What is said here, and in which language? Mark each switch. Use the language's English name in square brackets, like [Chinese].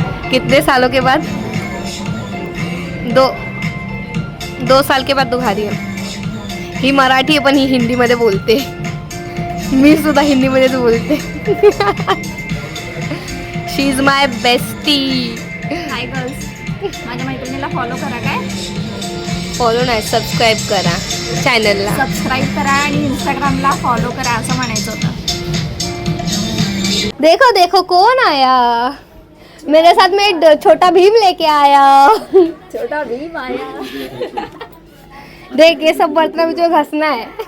[Hindi] कितने सालों के बाद 2 साल के बाद [Marathi] दुघारी आहे. ही मराठी आहे पण ही हिंदी मध्ये बोलते. मी सुद्धा हिंदी मध्ये बोलते. [English] She is my bestie. Hi girls. [Marathi] माझ्या मैत्रिणीला फॉलो करा. काय फॉलो नाही सबस्क्राईब करा चॅनलला. सबस्क्राईब करा आणि इंस्टाग्रामला फॉलो करा असं म्हणायचं होतं. [Hindi] देखो देखो कौन आया. मेरे साथ में छोटा भीम लेके आया. छोटा भीम आया. देख ये सब बर्तन में जो घसना है